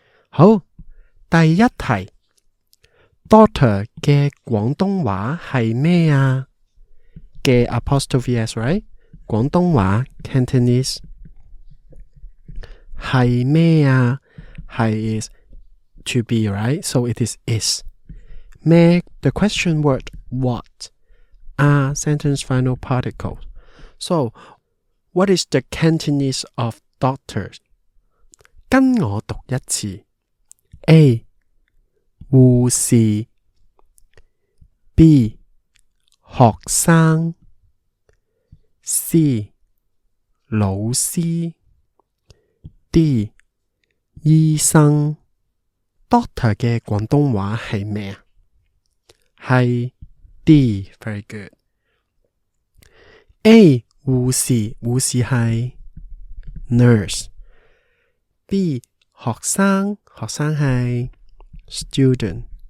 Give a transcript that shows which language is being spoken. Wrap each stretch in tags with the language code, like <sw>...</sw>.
<yue>好，第一題 Doctor 嘅廣東話係咩啊？嘅</yue> <en>apostrophe s right？</en> <yue>廣東話 Cantonese 係咩啊？</yue> <en>係 is to be right? So it is. 咩 the question word what are sentence final particles. So what is the Cantonese of doctors?</en> <yue>跟我讀一次。A 護士， B 學生， C 老師， D 醫生。 Doctor 嘅廣東話係咩啊？係 D。</yue> <en>Very good。</en> <yue>A 護士，護士係 nurse。 B 學生，學生係 student。</yue>